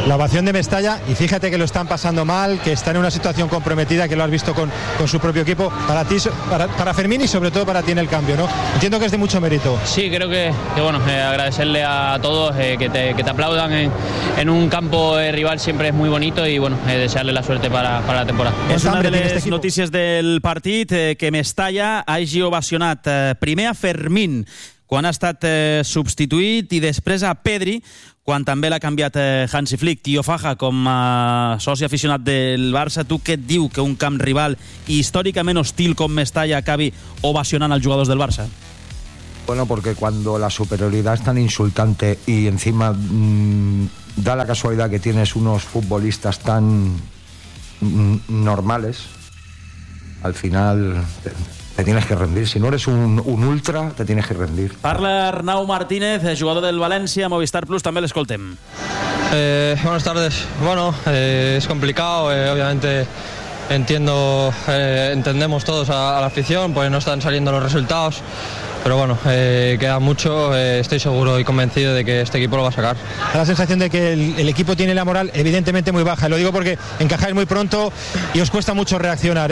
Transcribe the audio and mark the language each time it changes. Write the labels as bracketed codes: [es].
[es] La ovación de Mestalla, y fíjate que lo están pasando mal, que están en una situación comprometida, que lo has visto con su propio equipo, para ti, para Fermín y sobre todo para ti en el cambio, ¿no? Entiendo que es de mucho mérito. Sí, creo que bueno, agradecerle a todos, que te aplaudan en un campo rival siempre es muy bonito, y bueno, desearle la suerte para la temporada. [ca] Es una de las noticias del partit, que Mestalla hagi ovacionat primer a Fermín quan ha estat substituït, i després a Pedri quan també l'ha canviat Hansi Flick. Tio Faja, com a soci aficionat del Barça, tu què et diu que un camp rival històricament hostil com Mestalla acabi ovacionant els jugadors del Barça? [es] Bueno, porque cuando la superioridad es tan insultante y encima da la casualidad que tienes unos futbolistas tan normales, al final te tienes que rendir. Si no eres un ultra, te tienes que rendir. [ca] Parla Arnau Martínez, jugador del València, Movistar Plus, també l'escoltem. [es] Buenas tardes. Bueno, es complicado, obviamente entiendo, entendemos todos a la afición, pues no están saliendo los resultados. Pero bueno, queda mucho, estoy seguro y convencido de que este equipo lo va a sacar. La sensación de que el equipo tiene la moral evidentemente muy baja. Lo digo porque encajáis muy pronto y os cuesta mucho reaccionar.